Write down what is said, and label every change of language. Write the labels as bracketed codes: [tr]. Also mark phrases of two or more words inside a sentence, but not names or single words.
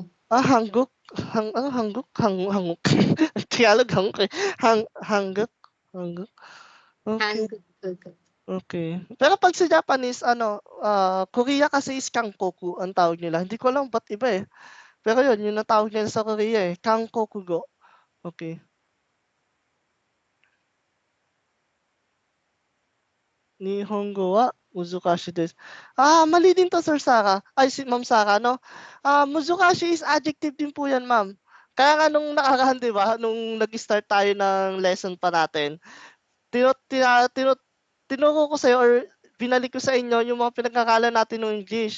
[tl] Hangguk. Hangguk? Hanguk. Tagalog, hanguk eh. Hangguk. Hangguk. Okay. Hangokugo. Okay. Pero pag sa Japanese, Korea kasi is Kankoku ang tawag nila. Hindi ko alam ba't iba eh. Pero yun ang tawag nila sa Korea eh. Kankokugo. Okay. [ja] 日本語は難しいです. [tl] Mali din to, Sir Sara. Ay, si Ma'am Sara, no? Muzukashi is adjective din po yan, ma'am. Kaya nga nung nakaraan, di ba, nung nag-start tayo ng lesson pa natin, tinuro ko sa'yo or binalik ko sa inyo yung mga pinagkakalan natin ng English.